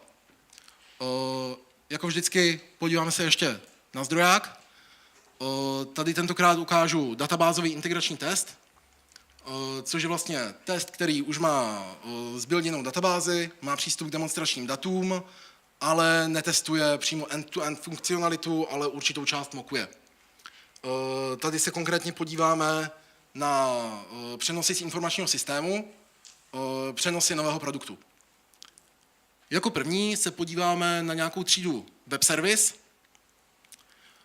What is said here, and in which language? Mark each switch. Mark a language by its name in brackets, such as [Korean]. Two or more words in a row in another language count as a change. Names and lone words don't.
[Czech] Jako vždycky podíváme se ještě na zdroják. Tady tentokrát ukážu databázový integrační test, což je vlastně test, který už má zbuilděnou databázi, má přístup k demonstračním datům, ale netestuje přímo end-to-end funkcionalitu, ale určitou část mokuje. Tady se konkrétně podíváme na přenosy z informačního systému, přenosy nového produktu. Jako první se podíváme na nějakou třídu [English] web service.